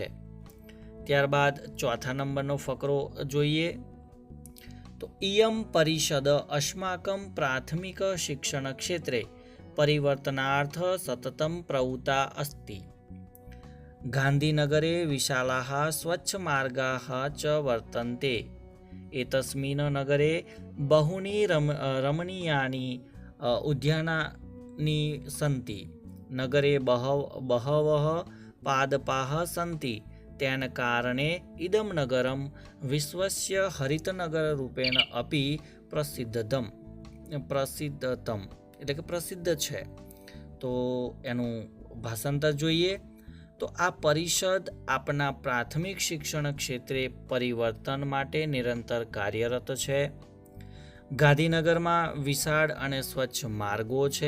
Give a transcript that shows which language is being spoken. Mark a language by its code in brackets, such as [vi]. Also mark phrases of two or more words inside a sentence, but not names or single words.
[gu] ત્યારબાદ ચોથા નંબરનો ફકરો જોઈએ તો [sa] इयम परिषद अस्माकम प्राथमिक शिक्षण क्षेत्रे परिवर्तनार्थ सततम प्रवृत्ता अस्ति गांधीनगरे विशालाः स्वच्छ मार्गाः च वर्तन्ते एतस्मिन् नगरे बहूनि रमणीयानि उद्यानानि सन्ति नगरे बहवः पादपाः सन्ति तेन कारणे इदं नगरं विश्वस्य हरितनगररूपेण अपि प्रसिद्धतम [gu] એટલે કે પ્રસિદ્ધ છે। તો એનું ભાષાંતર જોઈએ તો આ પરિષદ આપણા પ્રાથમિક શિક્ષણ ક્ષેત્રે પરિવર્તન માટે નિરંતર કાર્યરત છે। ગાંધીનગરમાં વિશાળ અને સ્વચ્છ માર્ગો છે।